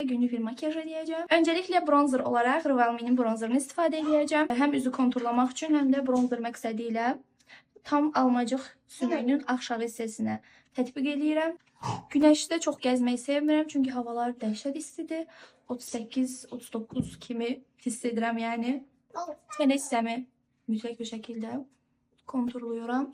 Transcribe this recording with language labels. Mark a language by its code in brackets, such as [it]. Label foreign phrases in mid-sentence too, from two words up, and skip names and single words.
[tr] Günlük bir makyaj edeceğim. Öncelikle bronzer olarak Rivalme'nin bronzerını istifadə edeceğim. Hem yüzü konturlamak için hem de [az] bronzer məqsədilə tam almacıq sümüyünün aşağı hissəsinə tətbiq edirəm. [tr] Güneşte çok gezmeyi [az] sevmirəm çünkü havalar dəhşət istidir. 38-39 kimi hiss edirəm yani. Çene hissəmi mütləq bir şəkildə konturluyuram.